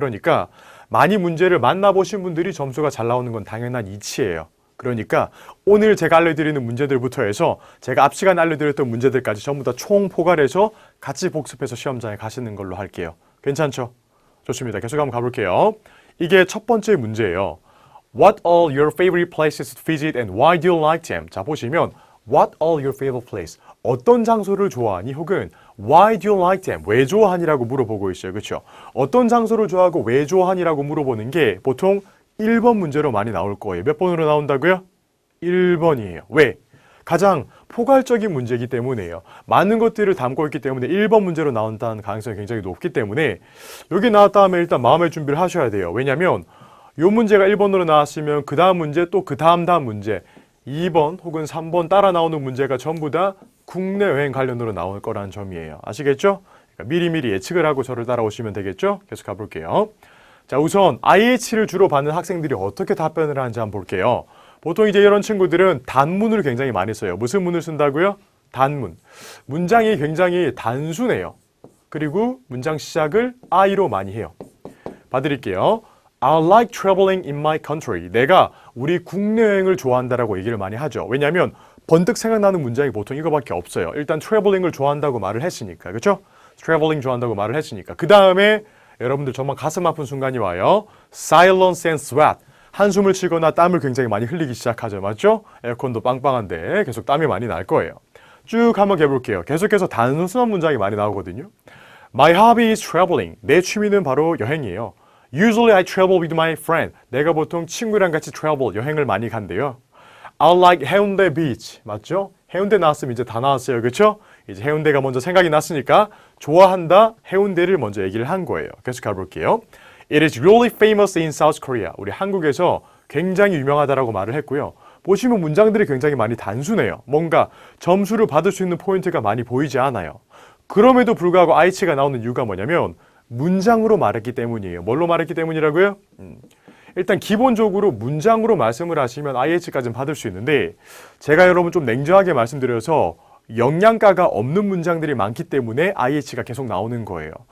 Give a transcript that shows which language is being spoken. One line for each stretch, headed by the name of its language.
Korean: 그러니까 많이 문제를 만나보신 분들이 점수가 잘 나오는 건 당연한 이치예요. 그러니까 오늘 제가 알려드리는 문제들부터 해서 제가 앞 시간에 알려드렸던 문제들까지 전부 다 총 포괄해서 같이 복습해서 시험장에 가시는 걸로 할게요. 괜찮죠? 좋습니다. 계속 한번 가볼게요. 이게 첫 번째 문제예요.
English: What are your favorite places to visit and why do you like them?
Korean: 자, 보시면
English: What are your favorite places?
Korean: 어떤 장소를 좋아하니? 혹은
English: Why do you like them?
Korean: 왜 좋아하니라고 물어보고 있어요. 그렇죠? 어떤 장소를 좋아하고 왜 좋아하니라고 물어보는 게 보통 1번 문제로 많이 나올 거예요. 몇 번으로 나온다고요? 1번이에요. 왜? 가장 포괄적인 문제이기 때문에요. 많은 것들을 담고 있기 때문에 1번 문제로 나온다는 가능성이 굉장히 높기 때문에 여기 나왔다 하면 일단 마음의 준비를 하셔야 돼요. 왜냐하면 이 문제가 1번으로 나왔으면 그 다음 문제 또 그 다음 문제 2번 혹은 3번 따라 나오는 문제가 전부 다 국내 여행 관련으로 나올 거라는 점이에요. 아시겠죠? 그러니까 미리미리 예측을 하고 저를 따라오시면 되겠죠? 계속 가볼게요. 자, 우선 IH를 주로 받는 학생들이 어떻게 답변을 하는지 한번 볼게요. 보통 이제 이런 친구들은 단문을 굉장히 많이 써요. 무슨 문을 쓴다고요? 단문. 문장이 굉장히 단순해요. 그리고 문장 시작을 I로 많이 해요. 봐드릴게요.
English: I like traveling in my country.
Korean: 내가 우리 국내 여행을 좋아한다라고 얘기를 많이 하죠. 왜냐하면 번뜩 생각나는 문장이 보통 이거밖에 없어요. 일단 traveling을 좋아한다고 말을 했으니까. 그렇죠? traveling 좋아한다고 말을 했으니까. 그 다음에 여러분들 정말 가슴 아픈 순간이 와요.
English: silence and sweat.
Korean: 한숨을 쉬거나 땀을 굉장히 많이 흘리기 시작하죠. 맞죠? 에어컨도 빵빵한데 계속 땀이 많이 날 거예요. 쭉 한번 해볼게요. 계속해서 단순한 문장이 많이 나오거든요.
English: My hobby is traveling.
Korean: 내 취미는 바로 여행이에요.
English: Usually I travel with my friend.
Korean: 내가 보통 친구랑 같이 travel, 여행을 많이 간대요.
English: I like 해운대 beach.
Korean: 맞죠? 해운대 나왔으면 이제 다 나왔어요. 그렇죠? 이제 해운대가 먼저 생각이 났으니까 좋아한다, 해운대를 먼저 얘기를 한 거예요. 계속 가볼게요.
English: It is really famous in South Korea.
Korean: 우리 한국에서 굉장히 유명하다라고 말을 했고요. 보시면 문장들이 굉장히 많이 단순해요. 뭔가 점수를 받을 수 있는 포인트가 많이 보이지 않아요. 그럼에도 불구하고 IH가 나오는 이유가 뭐냐면 문장으로 말했기 때문이에요. 뭘로 말했기 때문이라고요? 일단 기본적으로 문장으로 말씀을 하시면 IH까지는 받을 수 있는데 제가 여러분 좀 냉정하게 말씀드려서 영양가가 없는 문장들이 많기 때문에 IH가 계속 나오는 거예요.